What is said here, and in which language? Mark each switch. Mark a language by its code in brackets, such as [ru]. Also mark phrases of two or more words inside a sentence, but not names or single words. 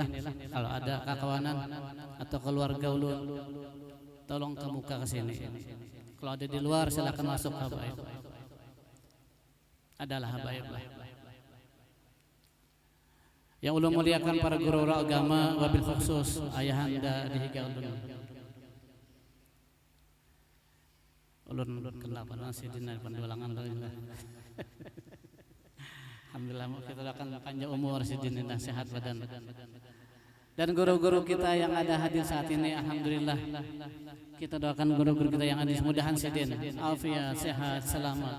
[bjn] Kalau ada kakawanan atau keluarga ulun tolong ke muka ke sini. [id] Kalau ada di luar silakan masuk habaib. Adalah habaib lah. Yang ulun muliakan para guru agama, [ar] وبالخصوص [id] ayahanda di Higa ulun kenal pada sidina pandulangan alhamdulillah. Alhamdulillah kita akan panjang umur sidina, sehat badan. Dan guru-guru kita yang ada hadir saat ini, alhamdulillah kita doakan guru-guru kita yang hadir mudahan sidin afiat, sehat, selamat.